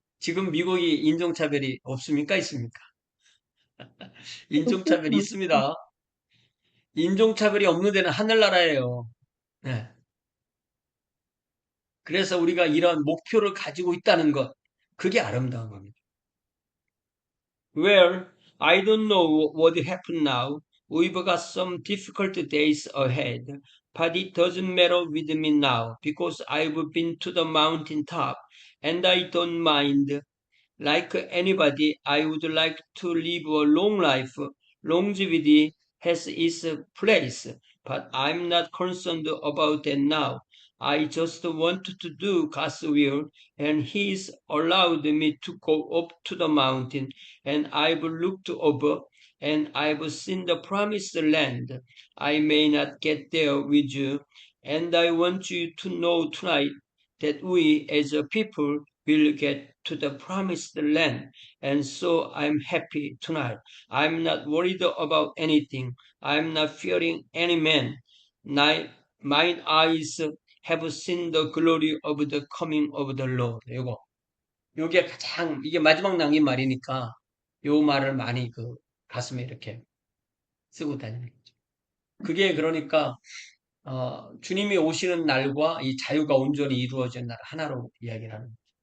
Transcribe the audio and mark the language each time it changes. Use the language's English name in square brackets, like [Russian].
[Korean] 지금 미국이 인종차별이 없습니까? 있습니까? 인종차별이 있습니다. 인종차별이 없는 데는 하늘나라예요. 네. 그래서 우리가 이런 목표를 가지고 있다는 것, 그게 아름다운 겁니다. [English] Well, I don't know what will happen now. We've got some difficult days ahead, but it doesn't matter with me now because I've been to the mountain top and I don't mind. Like anybody, I would like to live a long life. Longevity has its place, but I'm not concerned about that now. I just want to do God's will, and He's allowed me to go up to the mountain, and I've looked over, and I've seen the promised land. I may not get there with you, and I want you to know tonight that we as a people will get to the promised land. And so I'm happy tonight. I'm not worried about anything. I'm not fearing any man. My eyes have seen the glory of the coming of the Lord. [Korean] 요게 가장, 이게 마지막 남긴 말이니까 요 말을 많이 가슴에 이렇게 쓰고 다니는 거죠. 그게 그러니까, 주님이 오시는 날과 이 자유가 온전히 이루어진 날 하나로 이야기를 하는 거예요.